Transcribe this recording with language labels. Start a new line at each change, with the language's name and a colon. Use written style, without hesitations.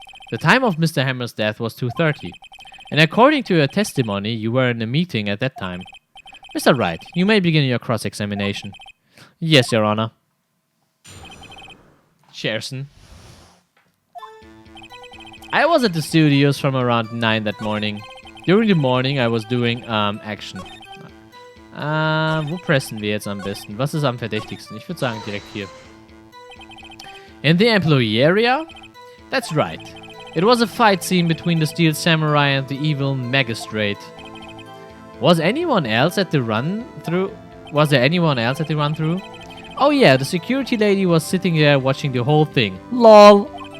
English: The time of Mr. Hammer's death was 2:30, and according to your testimony, you were in a meeting at that time. Mr. Wright, you may begin your cross-examination. Yes, Your Honor. Sherson. I was at the studios from around 9 that morning. During the morning, I was doing action.
German: Wo pressen wir jetzt am besten? Was ist am verdächtigsten? Ich würde sagen direkt hier.
English: In the employee area? That's right. It was a fight scene between the Steel Samurai and the evil magistrate. Was anyone else at the run-through? Was there anyone else at the run-through? Oh yeah, the security lady was sitting there watching the whole thing. LOL!